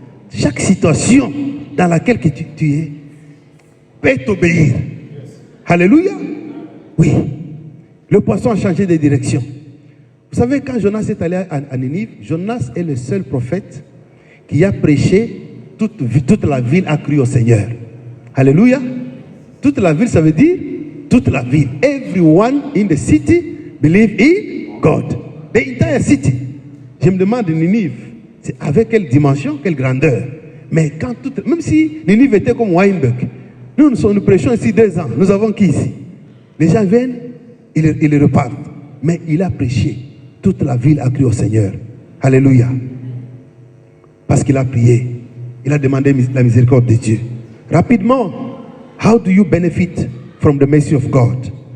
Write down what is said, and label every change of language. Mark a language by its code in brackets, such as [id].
[fr] Chaque situation dans laquelle tu es peut t'obéir. Alléluia. Oui. Le poisson a changé de direction. Vous savez, quand Jonas est allé à Ninive, Jonas est le seul prophète qui a prêché, toute la ville a cru au Seigneur. Alléluia. Toute la ville, ça veut dire toute la ville. [en] Everyone in the city believe in God. The entire city. [fr] Je me demande Ninive, c'est avec quelle dimension, quelle grandeur. Mais quand même si Ninive était comme Weinberg, nous prêchons ici 2 ans. Nous avons qui ici? Les gens viennent, ils repartent. Mais il a prêché. Toute la ville a cru au Seigneur. Alléluia. Parce qu'il a prié. Il a demandé la miséricorde de Dieu. Rapidement, [en] how do you benefit from the mercy of God?